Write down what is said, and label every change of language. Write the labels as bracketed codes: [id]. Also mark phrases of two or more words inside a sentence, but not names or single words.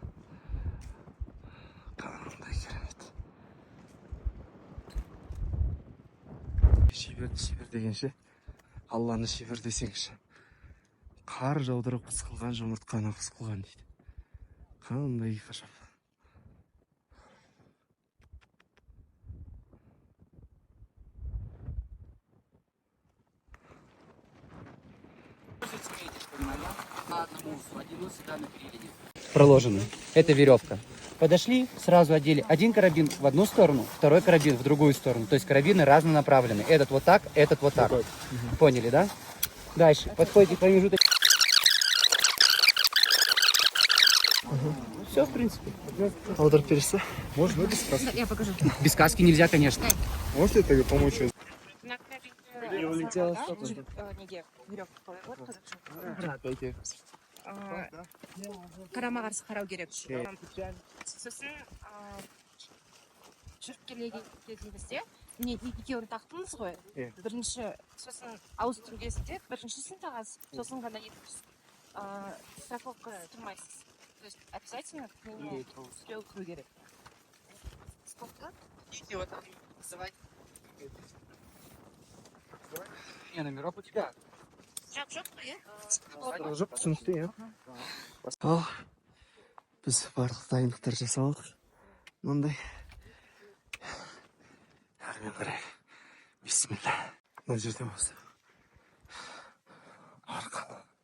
[kk] Қандай керемет. Шебер дегенше, Алланы шебер десеңші. Қар жаудырып қысқылған жұмыртқаны қысқылған дейді. Қандай ғажап. [ru] Проложены. Это веревка. Подошли, сразу одели один карабин в одну сторону, второй карабин в другую сторону. То есть карабины разнонаправлены. Этот вот так, этот вот так. Поняли, да? Дальше. Подходите к промежуточку. Все, в принципе. [kk] Аударып бересіз? [ru] Можно без каски? Я покажу. Без каски нельзя, конечно. Можете тебе помочь? [kk] На неге веревка қойып отыр. Қарама қарсы қарау керек. Сосын жүріп келген кезімізде міне екеуін тақтыңыз ғой. Бірінші сосын ауыстыру кезінде біріншісін тағасыз, сосын ғана екіншісін. Страховка тұрмайсыз. [ru] То есть обязательно к нему все укру керек. Сколько? Идите вот там вызывать. Не, номерок у тебя. [kk] Жоқ, иә? Жоқ, түсінікті, иә. Ал, біз барлық дайындықтар жасалдық. Мынандай. Әрмен қарай. Бисмилла. Мына жерден бастап. Арқан.